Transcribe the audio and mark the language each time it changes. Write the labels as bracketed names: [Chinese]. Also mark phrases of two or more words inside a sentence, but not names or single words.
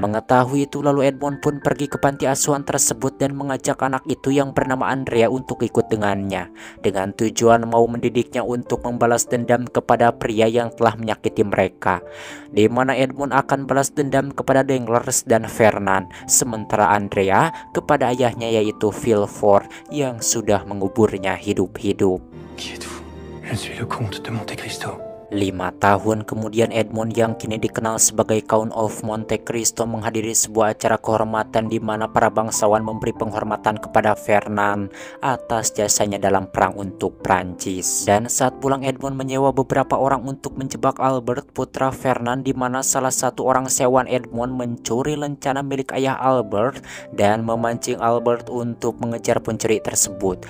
[Indonesian] Mengetahui itu lalu Edmond pun pergi ke panti asuhan tersebut dan mengajak anak itu yang bernama Andrea untuk ikut dengannya, dengan tujuan mau mendidiknya untuk membalas dendam kepada pria yang telah menyakiti mereka, di mana Edmond akan balas dendam kepada Danglars dan Fernand, sementara Andrea kepada ayahnya yaitu Villefort yang sudah menguburnya hidup-hidup. [French] Qui êtes-vous? Je suis le comte de Monte Cristo. [Indonesian] 5 tahun kemudian Edmond yang kini dikenal sebagai Count of Monte Cristo menghadiri sebuah acara kehormatan di mana para bangsawan memberi penghormatan kepada Fernand atas jasanya dalam perang untuk Prancis. Dan saat pulang Edmond menyewa beberapa orang untuk menjebak Albert putra Fernand, di mana salah satu orang sewaan Edmond mencuri lencana milik ayah Albert dan memancing Albert untuk mengejar pencuri tersebut.